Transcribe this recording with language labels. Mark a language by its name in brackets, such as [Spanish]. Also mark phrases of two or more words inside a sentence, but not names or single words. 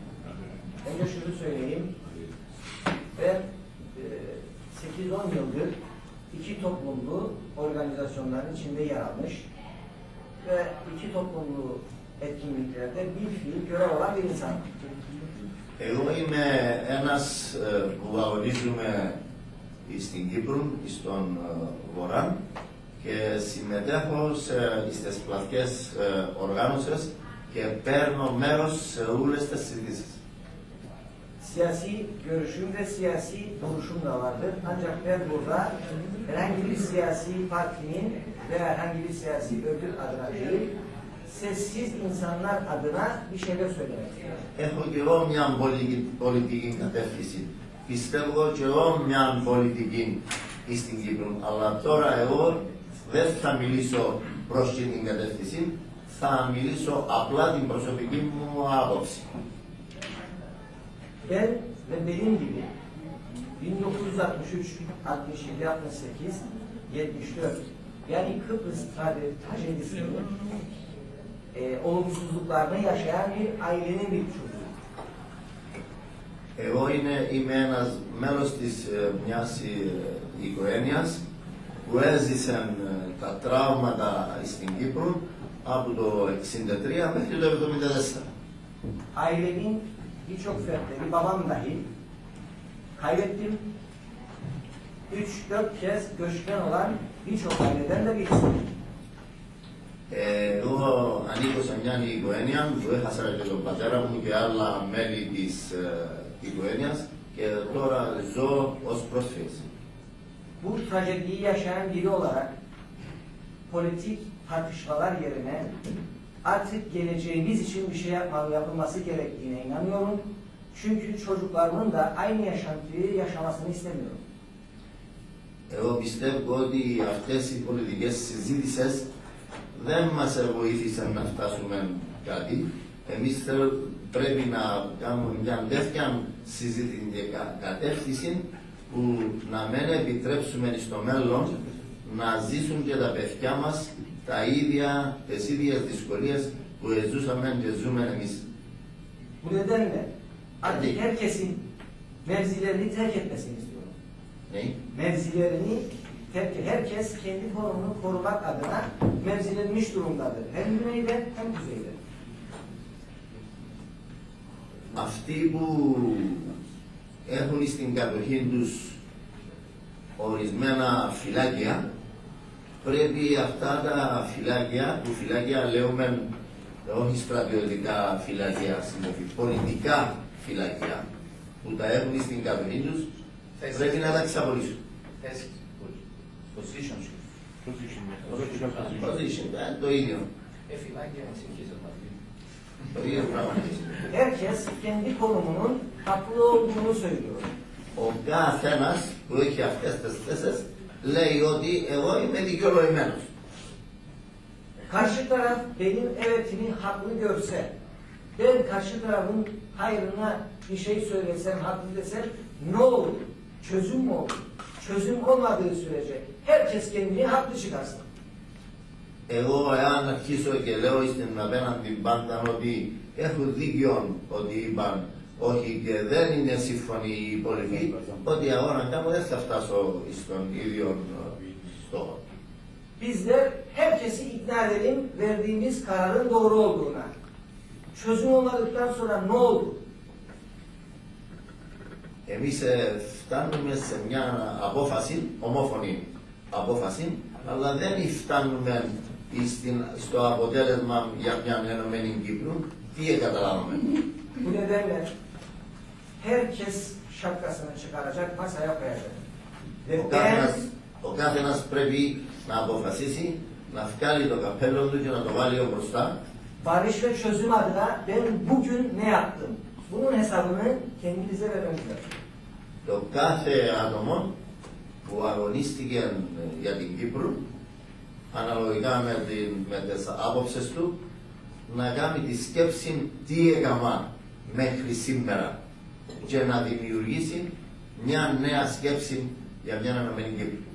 [Turkish] Önce şunu söyleyeyim. Ben 8-10 yıldır iki toplumlu organizasyonların içinde yer almış ve iki toplumlu etkinliklerde bir fiil görev olan bir insan. [Greek] Εγώ είμαι ένας που αγωνίζομαι στην Κύπρο, στον Βορρά και συμμετέχω στις πλατικές οργάνωσες και παίρνω μέρος σε όλες τις συζητήσεις. [Turkish] Siyasi görüşüm ve siyasi duruşum da vardır. Ancak ben burada herhangi bir siyasi partinin veya herhangi bir siyasi örgüt adına değil, sessiz insanlar adına bir şeyler söylemek istiyorum. [Greek] Έχω και εγώ μια πολιτική κατεύθυνση. Πιστεύω και εγώ μια πολιτική στην Κύπρο. Αλλά τώρα εγώ δεν θα μιλήσω προς την κατεύθυνση, θα μιλήσω απλά την προσωπική μου άποψη. [Turkish] Ben ve benim gibi 1963, 67, 68, 74 yani Kıbrıs trajedisinin olumsuzluklarını yaşayan bir ailenin bir çocuğu. [Greek] Εγώ είμαι ένας μέλος μιας οικογένειας που έζησαν τα τραύματα στην Κύπρο από το 1963 μέχρι το 1974. [Turkish] Ailenin birçok fertleri, babam dahil kaybettim. 3-4 kez göçmen olan birçok aileden de birisiyim. [Greek] Εγώ ανήκω σε μια οικογένεια που έχασα και τον πατέρα μου και άλλα μέλη της οικογένειας και τώρα ζω ως πρόσφυγας. [Turkish] Bu trajediyi yaşayan biri olarak politik tartışmalar yerine artık geleceğimiz için bir şey yapılması gerektiğine inanıyorum. Çünkü çocuklarımın da aynı yaşantıyı yaşamasını istemiyorum. [Greek] Εγώ πιστεύω ότι αυτές οι πολιτικές συζήτησεις δεν μας βοήθησαν να φτάσουμε κάτι. Εμείς πρέπει να κάνουμε μια τέτοια συζήτηση και κατεύθυνση που να μην επιτρέψουμε στο μέλλον να ζήσουν και τα παιδιά μας τις ίδιες δυσκολίες που ζούσαμε και ζούμε εμείς. [Turkish] Bu nedenle artık herkesin mevzilerini terk etmesini istiyorum. [Greek] Ναι. [Turkish] Mevzilerini herkes kendi konumunu korumak adına mevzilenmiş durumdadır. Hem güneyde hem kuzeyde. [Greek] Αυτοί που έχουν στην κατοχή τους ορισμένα φυλάκια, πρέπει αυτά τα φυλάκια, που φυλάκια λέμε όχι στρατιωτικά φυλάκια, πολιτικά φυλάκια, που τα έχουν στην κατοχή τους, πρέπει να τα ξαπολύσουν. Position, το ίδιο. Το ίδιο πράγμα. [Turkish] Herkes kendi konumunun haklı olduğunu söylüyor. [Greek] Ο καθένας που έχει αυτές τις θέσεις λέει ότι εγώ είμαι δικαιολογημένος. [Turkish] Karşı taraf benim evetimi haklı görse, ben karşı tarafın hayrına bir şey söylesem, haklı desem ne olur? Çözüm mü olur? Çözüm olmadığı sürece herkes kendini haklı çıkarsın. [Greek] Εγώ εάν αρχίσω και λέω στην απέναντι πάντα ότι έχω δίκιο ότι είπαν όχι και δεν είναι σύμφωνοι οι υπόλοιποι, ότι εγώ να κάνω δεν θα φτάσω στον ίδιο στόχο. [Turkish] Bizler herkesi ikna edelim verdiğimiz kararın doğru olduğuna. Çözüm olmadıktan sonra ne olur? [Greek] Εμείς φτάνουμε σε μια απόφαση, ομόφωνη απόφαση, αλλά δεν φτάνουμε στο αποτέλεσμα για μια ενωμένη Κύπρο. Τι καταλάβαμε? [Turkish] Bu nedenle herkes şapkasını çıkaracak, masaya koyacak. Ve [Greek] Ο καθένας πρέπει να αποφασίσει να βγάλει το καπέλο του και να το βάλει μπροστά. [Turkish] Barış ve çözüm adına ben bugün ne yaptım? Bunun hesabını kendinize vermeniz lazım. [Greek] Το κάθε άτομο που αγωνίστηκε για την Κύπρο, αναλογικά με τις άποψεις του, να κάνει τη σκέψη τι έκανα μέχρι σήμερα και να δημιουργήσει μια νέα σκέψη για μια ενωμένη Κύπρο.